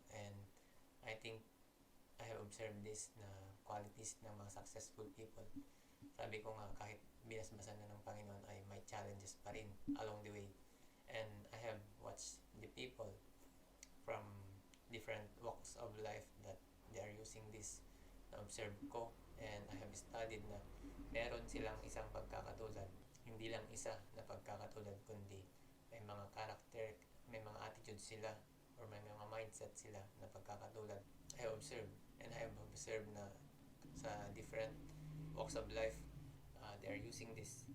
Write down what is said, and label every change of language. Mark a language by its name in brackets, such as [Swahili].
[English] And I think I have observed this na qualities ng mga successful people. [Filipino] Sabi ko nga, kahit binasbasan na ng Panginoon ay may challenges pa rin [English] along the way. And I have watched the people from different walks of life that they are using this. [Filipino] Na-observe ko [English] and I have studied [Filipino] na meron silang isang pagkakatulad. Hindi lang isa na pagkakatulad, kundi may mga character, may mga attitude sila, or may mga mindset sila na pagkakatulad. [English] I have observed, and I have observed na sa different walks of life, they are using this.